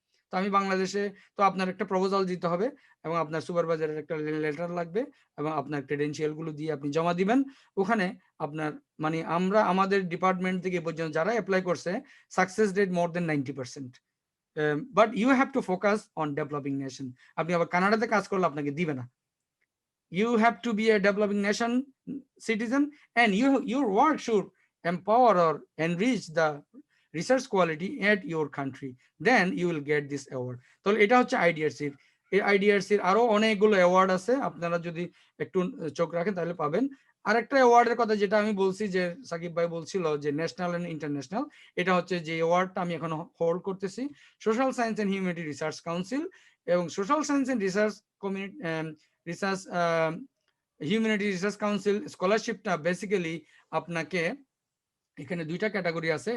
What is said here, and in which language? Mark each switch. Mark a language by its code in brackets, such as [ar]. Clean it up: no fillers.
[bn] তো আমি বাংলাদেশে, তো আপনার একটা প্রপোজাল দিতে হবে এবং আপনার সুপারভাইজারের একটা লেটার লাগবে এবং আপনার ক্রেডেনশিয়াল গুলো দিয়ে আপনি জমা দিবেন। ওখানে আপনার মানে আমরা আমাদের ডিপার্টমেন্ট থেকে পর্যন্ত যারা অ্যাপ্লাই করছে success rate more then 90%। [en] But you have to focus on developing nation. [bn] আপনি আবার কানাডাতে কাজ করলে আপনাকে দিবে না। [en] You have to be a developing nation citizen, and your work should empower or enrich the research quality at your country. Then you will get this award. [bn] তো এটা হচ্ছে আইডিআরসির। এই আইডিআরসির আরো অনেকগুলো অ্যাওয়ার্ড আছে, আপনারা যদি একটু চোখ রাখেন তাহলে পাবেন। আরেকটা অ্যাওয়ার্ডের কথা যেটা আমি বলছি, যে সাকিব ভাই বলছিল যে ন্যাশনাল এন্ড ইন্টারন্যাশনাল, এটা হচ্ছে যে অ্যাওয়ার্ডটা আমি এখন হোল্ড করতেছি social science and humanity research council এবং social science and research community research humanity research council স্কলারশিপটা basically আপনাকে এখানে দুইটা ক্যাটাগরি আছে।